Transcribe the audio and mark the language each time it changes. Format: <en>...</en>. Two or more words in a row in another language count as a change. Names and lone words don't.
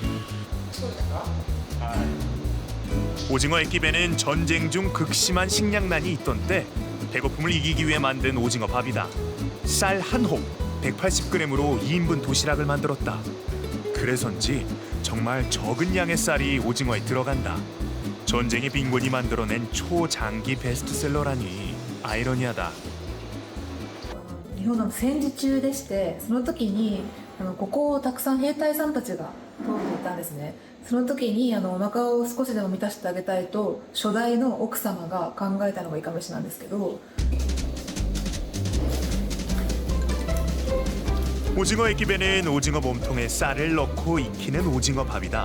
<ko>오징어 에키벤은 전쟁 중 극심한 식량난이 있던 때 배고픔을 이기기 위해 만든 오징어 밥이다. 쌀 한 홉, 180g으로 2인분 도시락을 만들었다. 그래서인지 정말 적은 양의 쌀이 오징어에 들어간다. 전쟁의 빈곤이 만들어낸 초장기 베스트셀러라니 아이러니하다.</ko> <ja>日本の戦時中でして、その時にここをたくさん兵隊さんたちが通っていたんですね。その時にお腹を少しでも満たしてあげたいと初代の奥様が考えたのがいかめしなんですけど、</ja> <ko>오징어 에키벤은 오징어 몸통에 쌀을 넣고 익히는 오징어 밥이다.</ko>